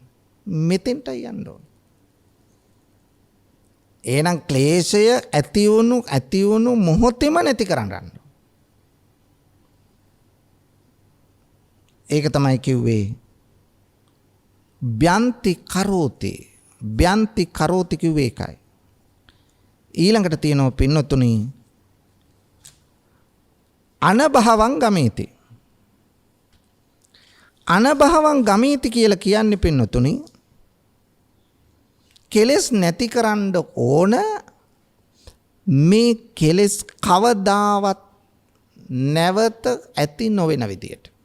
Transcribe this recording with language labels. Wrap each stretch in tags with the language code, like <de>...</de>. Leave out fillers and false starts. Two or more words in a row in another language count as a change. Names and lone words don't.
<si>මෙතෙන්ට යන්න ඕන. එහෙනම් ක්ලේශය ඇති වුණු මොහොතේම නැති කරන්න. ඒක තමයි කිව්වේ</si> <pi>බ්‍යන්ති කරෝති. බ්‍යන්ති කරෝති</pi> <si>කිව්වේ ඒකයි. ඊළඟට තියෙනවා පින්නතුනි</si> <pi>අනභවං ගමේති. අනභවං ගමේති</pi> <si>කියලා කියන්නේ පින්නතුනි කෙලෙස් නැති කරන්න ඕන මේ කෙලෙස් කවදාවත් නැවත ඇති නොවන විදියට.</si>